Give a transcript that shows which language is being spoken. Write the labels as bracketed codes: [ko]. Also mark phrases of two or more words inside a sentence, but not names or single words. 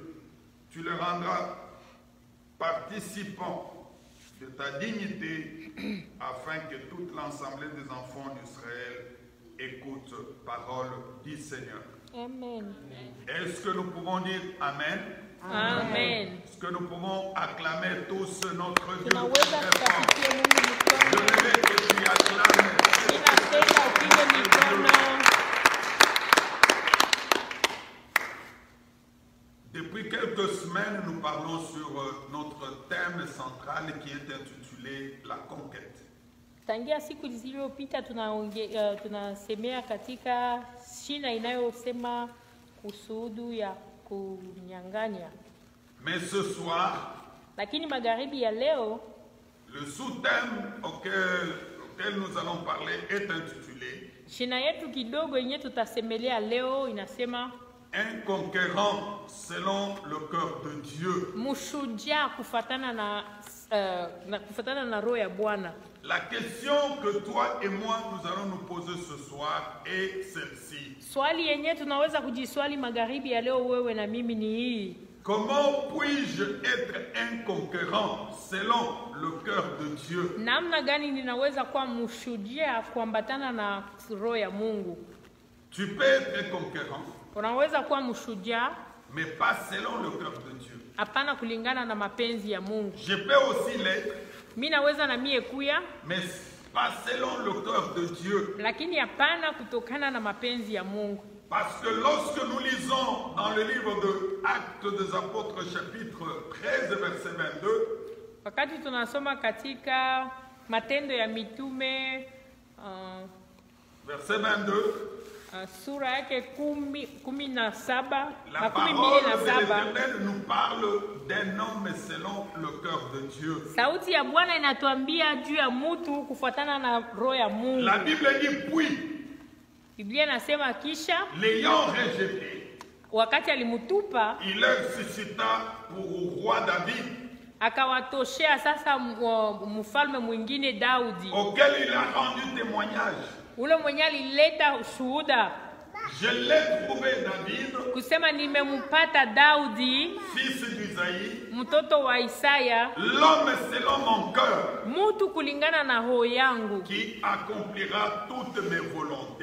[fr] Tu le rendras participant de ta dignité, afin que toute l'assemblée des enfants d'Israël écoute parole du Seigneur. Amen. Est-ce que nous pouvons dire Amen? Amen. Est-ce que nous pouvons acclamer tous notre Dieu? [sw] Tunaweza kupatia Mungu Je mikono. [fr] veux que tu acclames. [sw] Ninapenda upige mikono. [fr] Depuis quelques semaines, nous parlons sur notre thème central qui est intitulé La conquête. [sw] Tangia siku zilizopita tunasemea katika shina inayosema kusudu ya kunyang'anya. [fr] Mais ce soir, [sw] lakini magharibi ya leo, [fr] le sous-thème auquel nous allons parler est intitulé [sw] shina yetu kidogo yenye tutasemelea leo inasema [fr] un conquérant selon le cœur de Dieu. [sw] Mshujaa kufatana na roho ya Bwana. [fr] La question que toi et moi nous allons nous poser ce soir est celle-ci. [sw] Swali yenye tunaweza kujiswali magharibi ya leo wewe na mimi ni hii: [fr] comment puis-je être un conquérant selon le cœur de Dieu? [sw] Namna gani ninaweza kuwa mshujaa kuambatana na roho ya Mungu? [fr] Tu peux être conquérant, [sw] unaweza kuwa mshujaa, [fr] mais pas selon le cœur de Dieu. [sw] Hapana kulingana na mapenzi ya Mungu. [fr] Je peux aussi l'être, [sw] mimi naweza na mie kuya, [fr] mais pas selon le cœur de Dieu. [sw] Lakini hapana kutokana na mapenzi ya Mungu. [fr] Parce que lorsque nous lisons dans le livre de Actes des Apôtres chapitre 13 verset 22, [sw] wakati tunasoma katika Matendo ya Mitume [fr] verset 22, [sw] sura yake 17 [fr] la parole de l'Éternel nous parle d'un homme selon le cœur de Dieu. [sw] Sauti ya Bwana inatuambia juu ya mtu kufuatana na roho ya Mungu. [fr] La Bible dit puis, [sw] Biblia inasema kisha [fr] l'ayant rejeté, [sw] wakati alimutupa, [fr] il leur suscita pour roi David, [sw] akawatoshea sasa mfalme mwingine Daudi, [fr] auquel il a rendu témoignage. [sw] Ule mwenye alileta ushuhuda. [fr] Je l'ai trouvé David, [sw] kusema nimempata Daudi, [fr] fils d'Isaïe, [sw] mtoto wa Isaya, [fr] l'homme selon mon cœur, [sw] mtu kulingana na roho yangu, [fr] qui accomplira toutes mes volontés.